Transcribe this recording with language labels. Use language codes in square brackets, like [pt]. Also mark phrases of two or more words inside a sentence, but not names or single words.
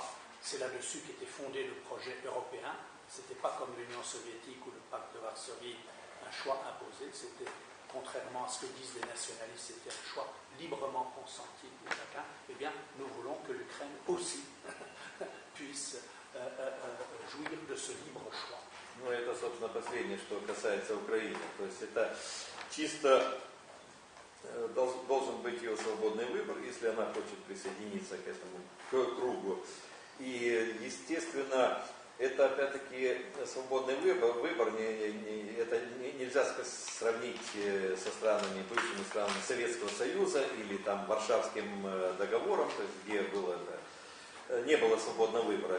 [fr] C'est là-dessus qu'était fondé le projet européen. Ce n'était pas comme l'Union soviétique ou le pacte de Varsovie, un choix imposé. C'était, contrairement à ce que disent les nationalistes, c'était un choix librement consenti de chacun. Eh bien, nous voulons que l'Ukraine aussi puisse jouir de ce libre choix. [ru] Ну, это, собственно, последнее, что касается Украины. То есть это чисто должен быть ее свободный выбор, если она хочет присоединиться к этому кругу. И, естественно, это, опять-таки, свободный выбор это нельзя сравнить со странами, бывшими странами Советского Союза или там Варшавским договором, то есть где не было свободного выбора.